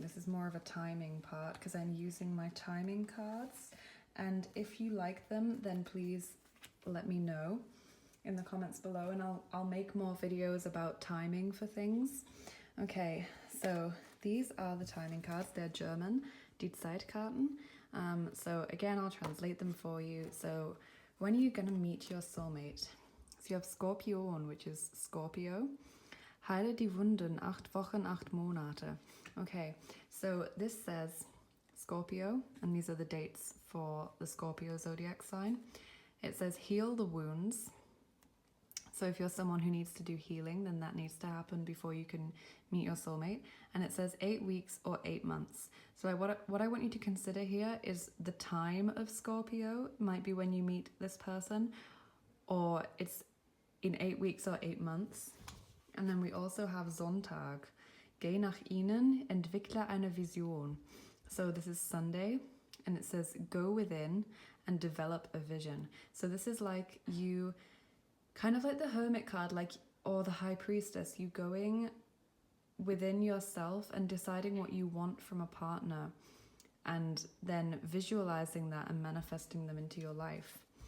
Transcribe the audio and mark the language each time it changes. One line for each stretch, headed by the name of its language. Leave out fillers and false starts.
English: This is more of a timing part because I'm using my timing cards, and if you like them, then please let me know in the comments below, and I'll make more videos about timing for things. Okay, so these are the timing cards. They're German,
German: die Zeitkarten.
English: So again, I'll translate them for you. So when are you going to meet your soulmate? So you have Skorpion, which is Scorpio.
German: Heile die Wunden, 8 Wochen, 8 Monate.
English: Okay, so this says Scorpio, and these are the dates for the Scorpio zodiac sign. It says heal the wounds. So if you're someone who needs to do healing, then that needs to happen before you can meet your soulmate. And it says 8 weeks or 8 months. So what I want you to consider here is the time of Scorpio. It might be when you meet this person, or it's in 8 weeks or 8 months. And then we also have Sonntag.
German: Geh nach innen, entwickle eine Vision.
English: So this is Sunday, and it says go within and develop a vision. So this is like you, kind of like the Hermit card, or the High Priestess, you going within yourself and deciding what you want from a partner, and then visualizing that and manifesting them into your life.